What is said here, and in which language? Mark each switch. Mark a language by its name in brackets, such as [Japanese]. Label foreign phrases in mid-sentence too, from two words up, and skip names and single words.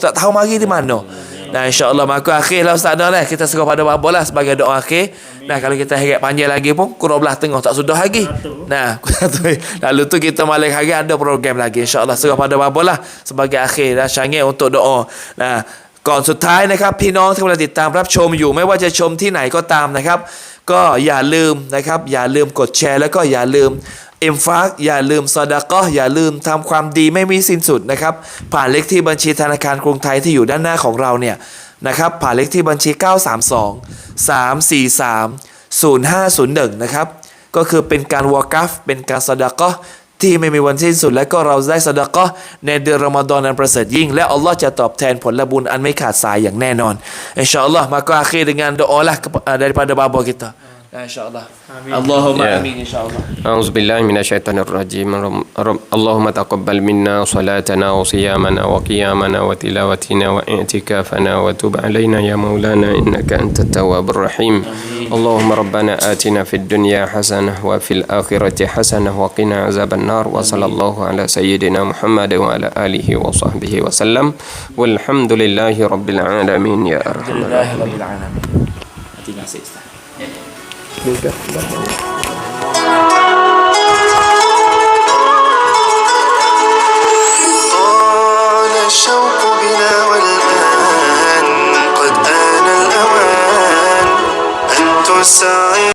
[Malay] Tak tahu mari di mana. Nah, insya-Allah maka akhirlah Ustaz dah lah kita serah pada bapa lah sebagai doa akhir. Nah, kalau kita harap panjang lagi pun kurang belah tengah tak sudah lagi. Nah, lalu tu kita malam hari ada program lagi, insya-Allah serah pada bapa lah sebagai akhir dan syangnya untuk doa. Nah, [Thai] ก่อนสุดท้ายนะครับพี่น้องที่กำลังติดตามรับชมอยู่ไม่ว่าจะชมที่ไหนก็ตามนะครับก็อย่าลืมนะครับอย่าลืมกดแชร์แล้วก็อย่าลืมอิมฟากอย่าลืมซอดาก็อย่าลืมทำความดีไม่มีสิ้นสุดนะครับผ่านเลขที่บัญชีธนาคารกรุงไทยที่อยู่ด้านหน้าของเราเนี่ยนะครับผ่านเลขที่บัญชี 932-343-0501นะครับก็คือเป็นการวากัฟเป็นการซอดาก็ที่ไม่มีวันสิ้นสุดและก็เราได้ซอดาก็ในเดือนรอมฎอนอันประเสริฐยิ่งและอัลลอฮ์จะตอบแทนผลบุญอันไม่ขาดสายอย่างแน่นอนอินชาอัลลอฮ์ [Malay] maka akhir dengan doa lah daripada bapa kita insyaallah. [Arabic] اللهم آمين إن شاء الله. أعوذ بالله من الشيطان الرجيم. اللهم تقبل منا صلاتنا وصيامنا وقيامنا وتلاوتنا واعتكافنا وتب علينا يا مولانا إنك أنت التواب الرحيم. اللهم ربنا آتنا في الدنيا حسنة وفي الآخرة حسنة وقنا عذاب النار وصلى الله على سيدنا محمد وعلى آله وصحبه وسلم. والحمد لله رب العالمين يا أرحم الراحمين. [Malay] Tinggal sikit. [Arabic] طال الشوق بنا والآن قد آن الأوان أن تسار